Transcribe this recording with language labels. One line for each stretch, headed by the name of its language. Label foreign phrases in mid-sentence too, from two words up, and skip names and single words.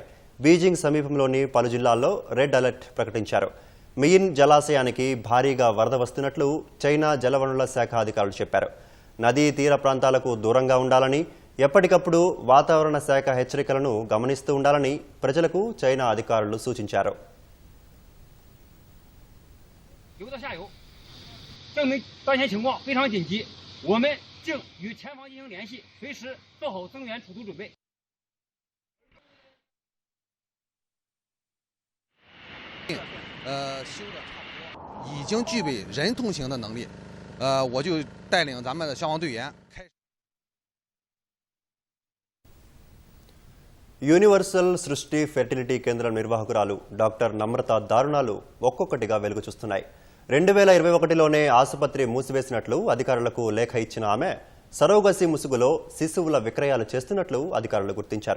Telugu: బీజింగ్ సమీపంలోని పలు జిల్లాల్లో
English: red alert
Telugu: ప్రకటించారు. మియిన్ జలాశయానికి భారీగా వరద వస్తున్నట్లు చైనా జలవనరుల శాఖ అధికారులు చెప్పారు. నదీ తీర ప్రాంతాలకు దూరంగా ఉండాలని, ఎప్పటికప్పుడు వాతావరణ శాఖ హెచ్చరికలను గమనిస్తూ ఉండాలని ప్రజలకు చైనా అధికారులు సూచించారు.
Chinese: 流到下游，证明当前情况非常紧急，我们正与前方进行联系，随时做好增援储存准备。修的差不多，已经具备人通行的能力。我就带领咱们的消防队员开。
Telugu: యూనివర్సల్ సృష్టి ఫెర్టిలిటీ కేంద్రం నిర్వాహకురాలు డాక్టర్ నమ్రత దారుణాలు ఒక్కొక్కటిగా వెలుగు చూస్తున్నాయి. 2021లోనే ఆసుపత్రి మూసివేసినట్లు అధికారులకు లేఖ ఇచ్చిన ఆమె సరోగసి ముసుగులో శిశువుల విక్రయాలు చేస్తున్నట్లు అధికారులు గుర్తించారు.